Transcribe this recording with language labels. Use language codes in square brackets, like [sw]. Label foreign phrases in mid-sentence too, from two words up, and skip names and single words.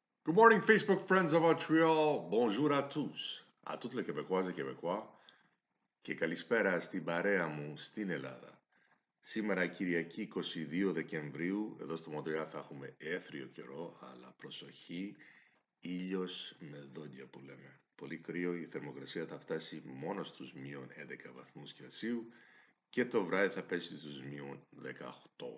[en] Good morning, Facebook friends of Montreal. [fr] Bonjour à tous. À toutes les Québécoises [el] και [fr] Québécois [el] και καλησπέρα στην παρέα μου στην Ελλάδα. Σήμερα Κυριακή 22 Δεκεμβρίου, εδώ στο Μοντρεάλ θα έχουμε έθριο καιρό, αλλά προσοχή, ήλιος με δόντια που λέμε. Πολύ κρύο, η θερμοκρασία θα φτάσει μόνο στους μείον 11 βαθμούς Κελσίου και το βράδυ θα πέσει στους μείον 18.